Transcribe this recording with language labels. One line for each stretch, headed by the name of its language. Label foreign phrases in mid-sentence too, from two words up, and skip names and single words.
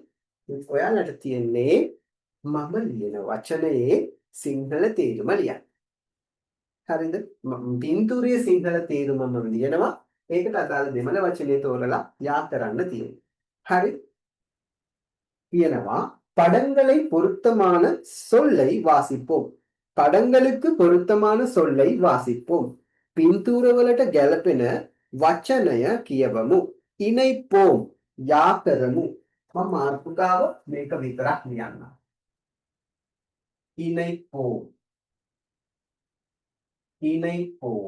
Sinhala: ඔයාලට තියෙන්නේ මම ලියන වචනයේ සිංහල තේරුම ලියන්න. හරිද? පින්තූරයේ සිංහල තේරුම මම ලියනවා. ඒකට අදාළ දෙමළ වචනේ තෝරලා යා කරන්න තියෙනවා. හරි?
Tamil: කියනවා படங்களை பொருத்தமான சொல்லை வாசிப்போம். படங்களுக்கு பொருத்தமான சொல்லை வாசிப்போம்.
Sinhala: පින්තූරවලට ගැලපෙන වචනය කියවමු. ඉනයිපෝම් යා කරමු. මම මාතෘකාව මේක විතරක් ලියන්නම්.
Tamil: இணைப்போம். இணைப்போம்.